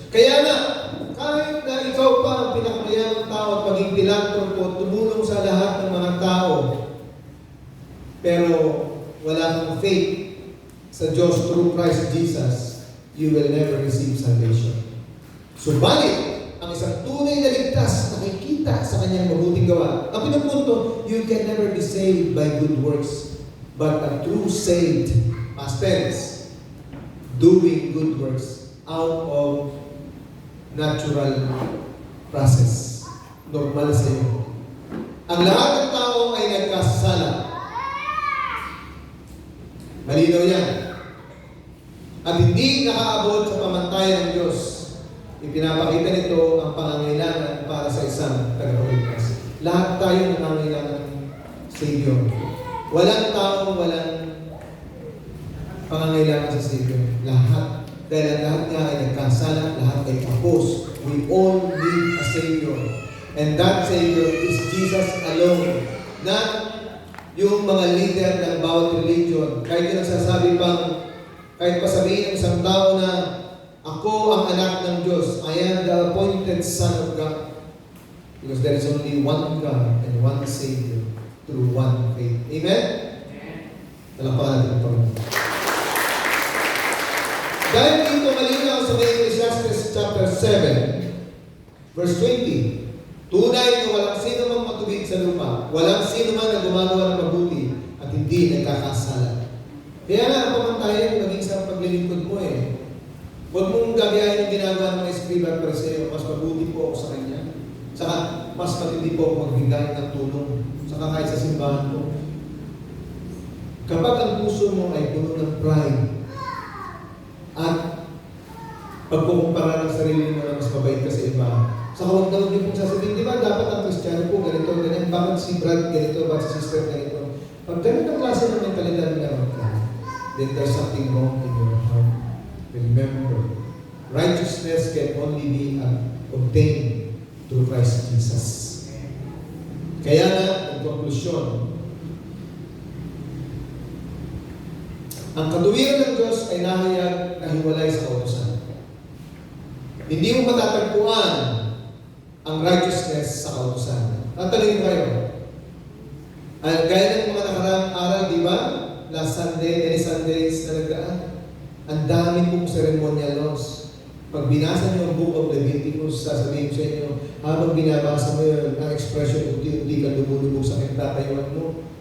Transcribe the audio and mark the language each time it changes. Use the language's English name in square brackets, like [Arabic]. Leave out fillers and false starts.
[Filipino] Kaya na, kahit na ikaw pa ang pinakamayamang tao at maging pilantropo, tumulong sa lahat ng mga tao, pero wala kang faith sa Diyos through Christ Jesus, [English] you will never receive salvation. [Filipino] Subalit, ang isang tunay na ligtas na nakikita sa kanyang mabuting gawa. Ang pinupunto, [English] you can never be saved by good works, but a true saved, past tense, doing good works out of natural process. [Filipino] Normal sa iyo. Ang lahat ng tao ay nagkasala. Malinaw yan. At hindi nakaabot sa pamantayan ng Diyos. Ipinapakita nito ang pangangailangan para sa isang tagapagligtas. Lahat tayo nangangailangan ng Savior. Walang tao, walang pangangailangan sa Savior. Lahat. Dahil ang lahat nga ay nagkasala, lahat ay kapos. [English] We all need a Savior. And that Savior is Jesus alone. Not [Filipino] yung mga leader ng bawat religion, kahit yung nagsasabi pang, kahit pa sabihin ng isang tao na, ako ang anak ng Diyos, [English] I am the appointed Son of God. Because there is only one God and one Savior through one faith. Amen? [Filipino] Talampakan natin ang Panginoon. Dahil dito malinaw sa Ecclesiastes chapter 7, verse 20, tunay na walang sino mang matubig sa lupa, walang sino man na gumagawa ng mabuti at hindi nagkakasala. Kaya nga, pamantayan maging sa paglilingkod mo eh. Huwag mong gagayahin yung ginagawa ng mga escriba at pariseo, mas mabuti po ako sa kanya. Saka, mas matindi po ako magbigay ng tulong. Saka kahit sa simbahan mo. Kapag ang puso mo ay puno ng pride at pagkukumpara ng sarili mo na mas mabait ka sa iba, saka huwag daw niyo pong sasabihin, di ba dapat ang Kristiyano po ganito, ganyan, bakit si Brad ganito, bakit si sister ganito. Pag ganito ang klase ng mentalidad meron ka, [English] then there's something wrong in your heart. Remember, righteousness can only be obtained through Christ Jesus. [Filipino] Kaya nga, in conclusion, ang katuwiran ng Diyos ay nahayag na hiwalay sa kautusan. Hindi mo matatagpuan ang righteousness sa kautusan. Tatanungin ko kayo. Gaya ng mga nakaraang aral, di ba? [English] Last Sunday, many Sundays na nagdaan. [Filipino] Ang dami pong ceremonial laws. Pag binasa niyo ang Book of Leviticus, sasabihin ko sa inyo, habang binabasa mo yun, ang expression, unti-unti ka lumulubog sa kintatayuan mo.